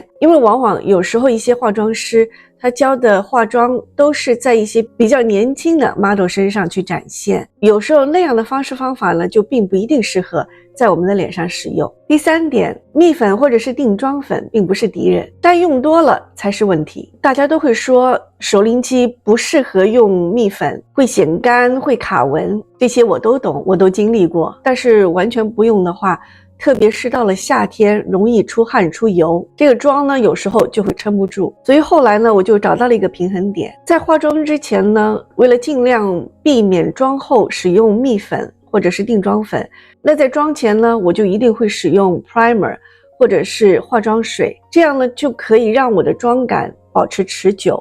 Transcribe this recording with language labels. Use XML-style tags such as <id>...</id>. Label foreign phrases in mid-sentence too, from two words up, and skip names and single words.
<zh>因為往往有時候一些化妝師他教的化妝都是在一些比較年輕的 model 身上去展現，有時候那樣的方式方法呢就并不一定適合在我們的臉上使用。第3點，蜜粉或者是定妝粉並不是敵人，但用多了才是問題。大家都會說熟齡期不適合用蜜粉，會顯乾，會卡紋，這些我都懂，我都經歷過。但是完全不用的話，特別是到了夏天，容易出汗出油，這個妝呢有時候就會撐不住。所以後來呢，我就找到了一個平衡點。在化妝之前呢，為了盡量避免妝後使用蜜粉或者是定妝粉，那在妝前呢，我就一定會使用 primer 或者是化妝水，这樣呢就可以讓我的妝感保持持久。</zh>